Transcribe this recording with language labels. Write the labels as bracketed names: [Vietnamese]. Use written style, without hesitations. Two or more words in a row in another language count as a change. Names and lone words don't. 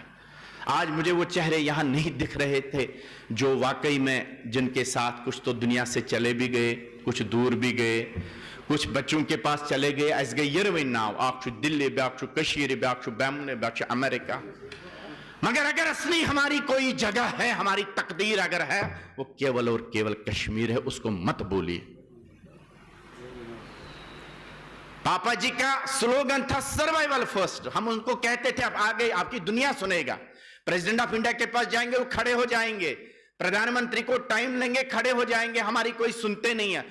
[Hindi] आज मुझे वो चेहरे यहां नहीं दिख रहे थे जो वाकई में जिनके साथ कुछ तो दुनिया से चले भी गए, कुछ दूर भी गए, कुछ बच्चों के पास चले गए। [Kashmiri] ऐस गए यरविन नाव आख दिल्ली ब्याख कशीर ब्याख बैमने ब्याख अमेरिका। [Hindi] मगर अगर असली हमारी कोई जगह है, हमारी तकदीर अगर है, वो केवल और केवल कश्मीर है, उसको मत बोलिए। पापा जी का स्लोगन था [English] survival first. [Hindi] हम उनको कहते थे अब आगे आपकी दुनिया सुनेगा। [English] President of India [Hindi] के पास जाएंगे वो खड़े हो जाएंगे, प्रधानमंत्री को टाइम लेंगे खड़े हो जाएंगे, हमारी कोई सुनते नहीं है।